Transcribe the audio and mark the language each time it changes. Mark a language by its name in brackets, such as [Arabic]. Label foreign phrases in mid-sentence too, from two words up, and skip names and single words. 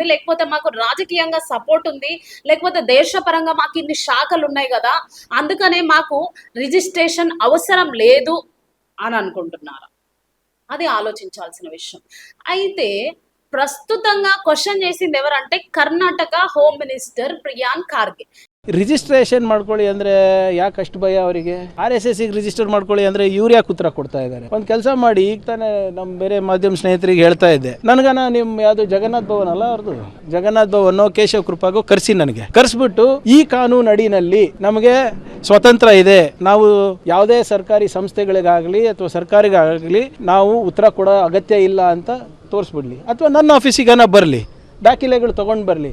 [Telugu] లేకపోతే మాకు రాజకీయంగా సపోర్ట్ ఉంది, లేకపోతే దేశపరంగా మాకు ఇన్ని శాఖలు ఉన్నాయి కదా, అందుకనే మాకు రిజిస్ట్రేషన్ అవసరం లేదు అని అనుకుంటున్నారా? అది ఆలోచించాల్సిన విషయం. అయితే ప్రస్తుతంగా క్వశ్చన్ చేసింది ఎవరంటే కర్ణాటక [English] home minister [Telugu] ಪ್ರಿಯಾಂಕ್ ಖಾರ್ಗೆ. [Kannada] ರಿಜಿಸ್ಟ್ರೇಷನ್ ಮಾಡ್ಕೊಳ್ಳಿ ಅಂದರೆ ಯಾಕೆ ಅಷ್ಟು ಭಯ ಅವರಿಗೆ? RSSಗೆ ರಿಜಿಸ್ಟರ್ ಮಾಡ್ಕೊಳ್ಳಿ ಅಂದರೆ ಇವ್ರು ಯಾಕೆ ಉತ್ತರ ಕೊಡ್ತಾ ಇದ್ದಾರೆ? ಒಂದು ಕೆಲಸ ಮಾಡಿ, ಈಗ ತಾನೇ ನಮ್ಮ ಬೇರೆ ಮಾಧ್ಯಮ ಸ್ನೇಹಿತರಿಗೆ ಹೇಳ್ತಾ ಇದ್ದೆ, ನನಗನ ನಿಮ್ಮ ಯಾವುದು ಜಗನ್ನಾಥ್ ಭವನ್ ಅಲ್ಲ ಅವ್ರದ್ದು, ಜಗನ್ನಾಥ್ ಭವನ್ ಕೇಶವ್ ಕೃಪಾಗೂ ಕರೆಸಿ, ನನಗೆ ಕರೆಸ್ಬಿಟ್ಟು ಈ ಕಾನೂನು ಅಡಿನಲ್ಲಿ ನಮಗೆ ಸ್ವತಂತ್ರ ಇದೆ, ನಾವು ಯಾವುದೇ ಸರ್ಕಾರಿ ಸಂಸ್ಥೆಗಳಿಗಾಗಲಿ ಅಥವಾ ಸರ್ಕಾರಿಗಾಗಲಿ ನಾವು ಉತ್ತರ ಕೊಡೋ ಅಗತ್ಯ ಇಲ್ಲ ಅಂತ ತೋರಿಸ್ಬಿಡ್ಲಿ, ಅಥವಾ ನನ್ನ ಆಫೀಸಿಗನ ಬರಲಿ, ದಾಖಲೆಗಳು ತೊಗೊಂಡು ಬರಲಿ.